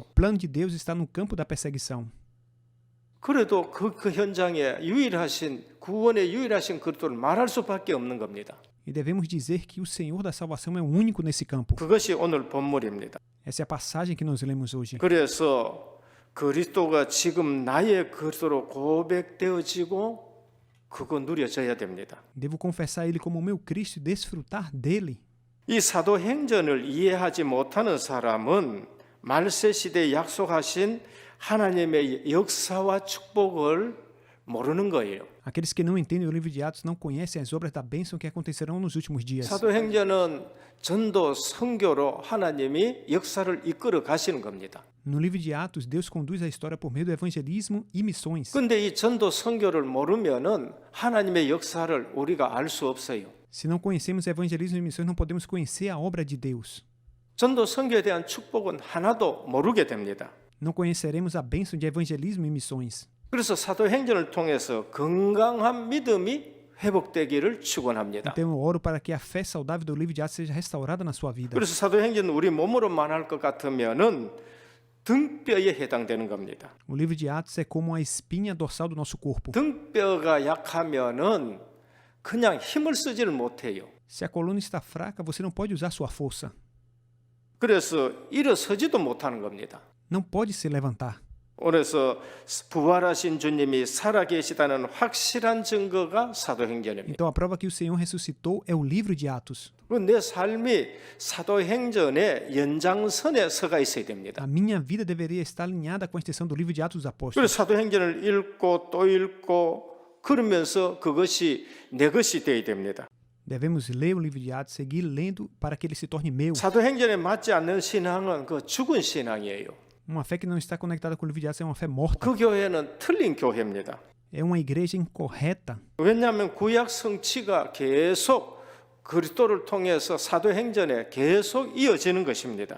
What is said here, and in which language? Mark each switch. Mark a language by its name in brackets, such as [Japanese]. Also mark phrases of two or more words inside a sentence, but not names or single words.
[Portuguese] O plano de Deus está no campo da perseguição. [Korean] 그래도 그 현장에 구원의 유일하신 그리스도를 말할 수밖에 없는 겁니다. [Portuguese] E devemos dizer que o Senhor da salvação é o único nesse campo. [Korean] 그것이 오늘 본문입니다. [Portuguese] Essa é a passagem que nós lemos hoje. [Korean] 그래서 그리스도가 지금 나의 그리스도로 고백되어지고 그거 누려져야 됩니다. [Portuguese] Devo confessar Ele como o meu Cristo e desfrutar dele. [Korean] 이 사도행전을 이해하지 못하는 사람은 말세 시대에 약속하신 하나님의 역사와 축복을 모르는 거예요. [Portuguese] Aqueles que não entendem o livro de Atos não conhecem as obras da bênção que acontecerão nos últimos dias. [Korean] 사도행전은 전도 선교로 하나님이 역사를 이끌어 가시는 겁니다. [Portuguese] No livro de Atos, Deus conduz a história por meio do evangelismo e missões. [Korean] 근데 이 전도 선교를 모르면은 하나님의 역사를 우리가 알 수 없어요. [Portuguese] Se não conhecemos evangelismo e missões, não podemos conhecer a obra de Deus. [Korean] 전도 선교에 대한 축복은 하나도 모르게 됩니다. [Portuguese] Não conheceremos a bênção de evangelismo e missões. [Korean] 그래서 사도행전을 통해서 건강한 믿음이 회복되기를 축원합니다. [Portuguese] Então eu oro para que a fé saudável do livro de Atos seja restaurada na sua vida. [Korean] 그래서 사도행전은 우리 몸으로만 할 것 같으면은 등뼈에 해당되는 겁니다. [Portuguese] O livro de Atos é como a espinha dorsal do nosso corpo. [Korean] 등뼈가 약하면은 그냥 힘을 쓰지를 못해요. [Portuguese] Se a coluna está fraca, você não pode usar sua força. [Korean] 그래서 일어서지도 못하는 겁니다. [Portuguese] Não pode se levantar. [Korean] 그래서 부활하신 주님이 살아계시다는 확실한 증거가 사도행전입니다. [Portuguese] Então a prova que o Senhor ressuscitou é o livro de Atos. [Korean] 내 삶이 사도행전의 연장선에 서가 있어야 됩니다. [Portuguese] A minha vida deveria estar alinhada com a extensão do livro de Atos dos Apóstolos. [Korean] 그래서 사도행전을 읽고 또 읽고 그러면서 그것이 내 것이 되어야 됩니다. [Portuguese] Devemos ler o livro de Atos, seguir lendo para que ele se torne meu. [Korean] 사도행전에 맞지 않는 신앙은 그 죽은 신앙이에요. [Portuguese] Uma fé que não está conectada com o livro de Atos é uma fé morta. [Korean] 그 교회는 틀린 교회입니다. [Portuguese] É uma igreja incorreta. [Korean] 왜냐하면 구약 성취가 계속 그리스도를 통해서 사도행전에 계속 이어지는 것입니다.